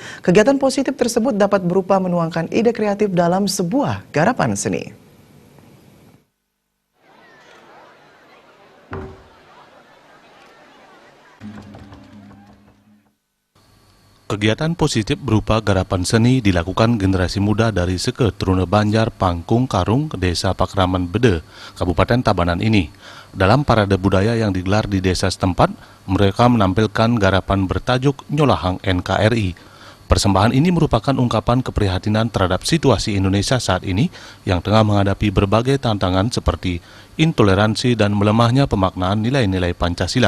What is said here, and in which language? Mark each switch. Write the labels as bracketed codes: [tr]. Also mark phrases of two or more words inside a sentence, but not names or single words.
[id] Kegiatan positif tersebut dapat berupa menuangkan ide kreatif dalam sebuah garapan seni. Kegiatan positif berupa garapan seni dilakukan generasi muda dari Seke Trune Banjar Pangkung Karung, Desa Pakraman Bede, Kabupaten Tabanan ini. Dalam parade budaya yang digelar di desa setempat, mereka menampilkan garapan bertajuk Nyolahang NKRI. Persembahan ini merupakan ungkapan keprihatinan terhadap situasi Indonesia saat ini yang tengah menghadapi berbagai tantangan seperti intoleransi dan melemahnya pemaknaan nilai-nilai Pancasila.